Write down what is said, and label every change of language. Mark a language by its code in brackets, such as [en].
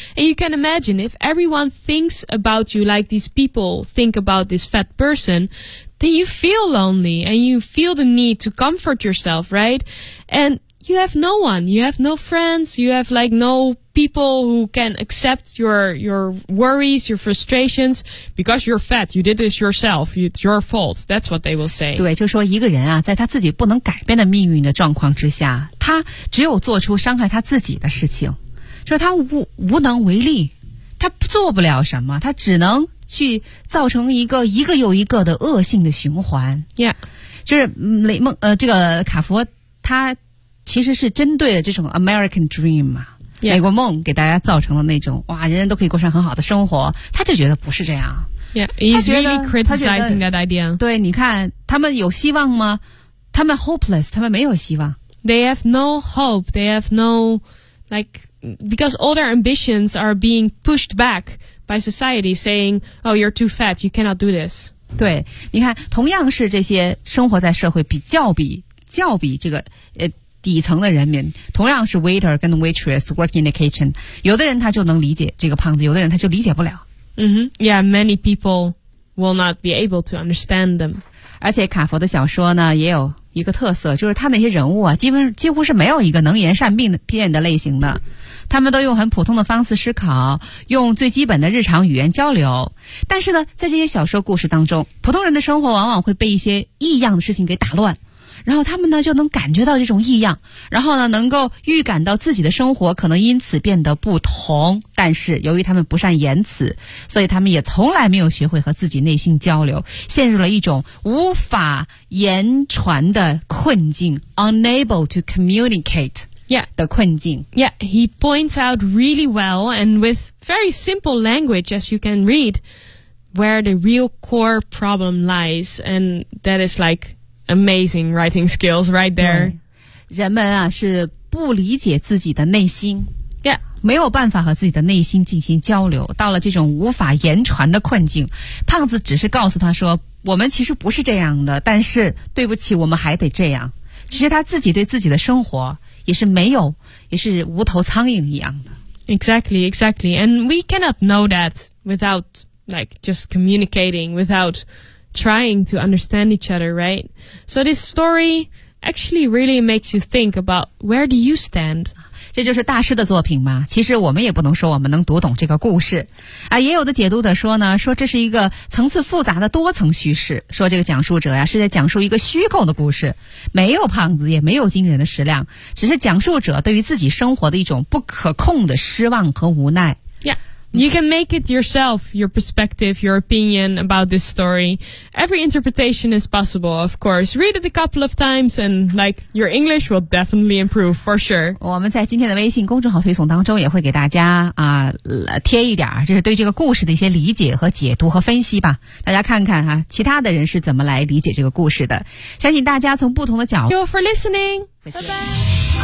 [en] And you can imagine if everyone thinks about you like these people think about this fat person, then you feel lonely and you feel the need to comfort yourself, right? And you have no one, you have no friends, you have like no... people who can accept your worries, your frustrations, because you're fat, you did this yourself, it's your fault, that's what they will say. [zh] 对，就说一个人啊，在他自己不能改变的命运的状况之下，他只有做出伤害他自己的事情，说他无能为力，他做不了什么，他只能去造成一个又一个的恶性的循环。 [en] Yeah. [zh] 就是雷梦，这个卡佛他其实是针对了这种 American Dream 嘛。 [en] Yeah. [zh] 美国梦给大家造成了那种哇，人人都可以过上很好的生活，他就觉得不是这样。 [en] Yeah, he's really criticizing that idea. [zh] 对，你看他们有希望吗？他们 hopeless， 他们没有希望。 [en] They have no hope. They have no like because all their ambitions are being pushed back by society, saying, "Oh, you're too fat. You cannot do this." [zh] 对，你看，同样是这些生活在社会比较这个底层的人民，同样是 waiter 跟 waitress [en] work in the kitchen， [zh] 有的人他就能理解这个胖子，有的人他就理解不了。 Mm-hmm. [en] Yeah, many people will not be able to understand them. [zh] 而且卡佛的小说呢也有一个特色，就是他那些人物啊几乎是没有一个能言善辩的类型的，他们都用很普通的方式思考，用最基本的日常语言交流。但是呢，在这些小说故事当中，普通人的生活往往会被一些异样的事情给打乱，然后他们呢就能感觉到这种异样，然后呢能够预感到自己的生活可能因此变得不同，但是由于他们不善言辞，所以他们也从来没有学会和自己内心交流，陷入了一种无法言传的困境， [en] unable to communicate [zh] 的困境。 [en] Yeah, he points out really well and with very simple language as you can read where the real core problem lies and that is likeAmazing writing skills right there. [zh] 人们啊是不理解自己的内心。 [en] Yeah. [zh] 没有办法和自己的内心进行交流，到了这种无法言传的困境。胖子只是告诉他说，我们其实不是这样的，但是对不起，我们还得这样。其实他自己对自己的生活也是无头苍蝇一样的。 [en] Exactly, exactly. And we cannot know that without like just communicating, withoutTrying to understand each other, right? So this story actually really makes you think about where do you stand? [zh] 这就是大师的作品嘛。其实我们也不能说我们能读懂这个故事。啊，也有的解读的说呢，说这是一个层次复杂的多层叙事，说这个讲述者呀是在讲述一个虚构的故事，没有胖子也没有惊人的食量，只是讲述者对于自己生活的一种不可控的失望和无奈。 [en] You can make it yourself, your perspective, your opinion about this story. Every interpretation is possible, of course. Read it a couple of times and like your English will definitely improve for sure. [zh] 我们在今天的微信公众号推送当中也会给大家啊、贴一点就是对这个故事的一些理解和解读和分析吧。大家看看啊其他的人是怎么来理解这个故事的。相信大家从不同的角度。 [en] Thank you for listening.